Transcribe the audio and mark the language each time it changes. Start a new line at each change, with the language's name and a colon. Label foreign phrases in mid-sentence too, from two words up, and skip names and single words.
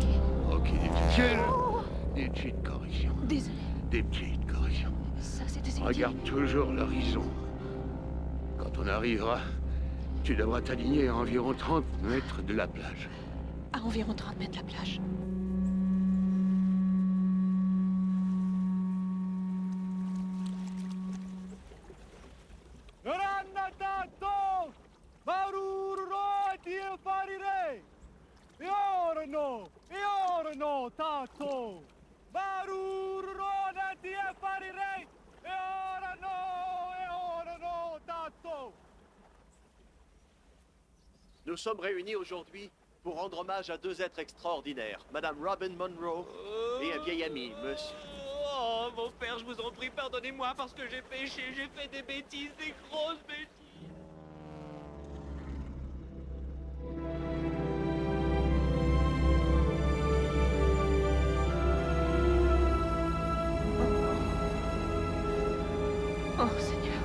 French: Ok, des petites... Des petites corrections. Désolé. Des petites corrections. Ça, c'était ce Regarde toujours l'horizon. Quand on arrivera, tu devras t'aligner à environ 30 mètres de la plage. À environ 30 mètres de la plage. Ranatato! Baruro die farire! Iorno! Iorno, tato! Baruro die farire! Iorno! Iorno, tato! Nous sommes réunis aujourd'hui pour rendre hommage à deux êtres extraordinaires, Madame Robin Monroe et un vieil ami, Monsieur. Oh, mon père, je vous en prie, pardonnez-moi parce que j'ai péché, j'ai fait des bêtises, des grosses bêtises. Oh, Seigneur.